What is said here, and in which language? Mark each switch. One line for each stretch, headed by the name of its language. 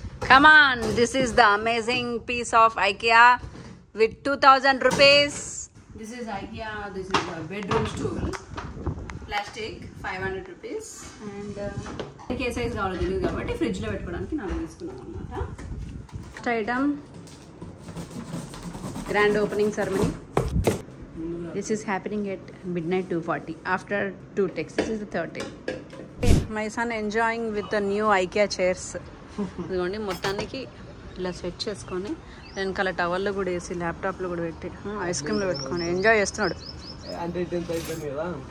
English: Come on, this is the amazing piece of IKEA with 2000 rupees. This is IKEA, this is a bedroom stool. Plastic, 500 rupees.
Telugu: And ఏ size కావాలో తెలియదు కాబట్టి ఫ్రిడ్జ్లో పెట్టుకోవడానికి నాకు తీసుకున్నాం అనమాట. Next item grand opening ceremony.
English: This is happening at midnight 2:40 after 2 texts. This is the third day. My son enjoying with the new IKEA chairs.
Telugu: ఇదిగోండి మొత్తానికి ఇలా సెట్ చేసుకొని వెనకాల టవర్లో కూడా వేసి ల్యాప్టాప్లో కూడా పెట్టి ఐస్ క్రీమ్లో పెట్టుకొని ఎంజాయ్ చేస్తున్నాడు. అంటే 10th అయిపోయింది కదా.